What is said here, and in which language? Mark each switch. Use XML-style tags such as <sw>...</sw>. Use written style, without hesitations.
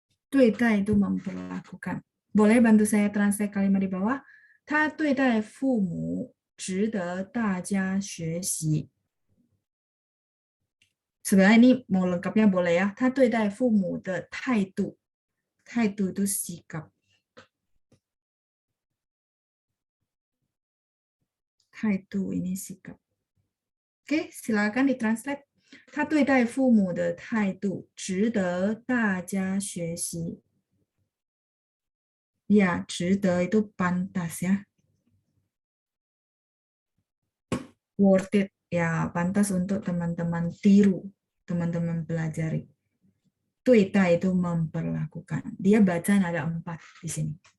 <id>对待 itu memperlakukan. Boleh bantu saya translate kalimat di bawah?</id> <zh>他对待父母值得大家学习。</zh> <id>Sebenarnya ini mau lengkapnya boleh ya.</id> <zh>他对待父母的态度，态度</zh> <id>itu sikap. 态度 ini sikap. Oke, silakan ditranslate.</id> <zh>他对待父母的态度值得大家学习。</zh> <id>Ya, 值得 itu pantas ya. Worth it ya, pantas untuk teman-teman tiru, teman-teman pelajari. 对待 itu memperlakukan. Dia baca ada 4 di sini.</id>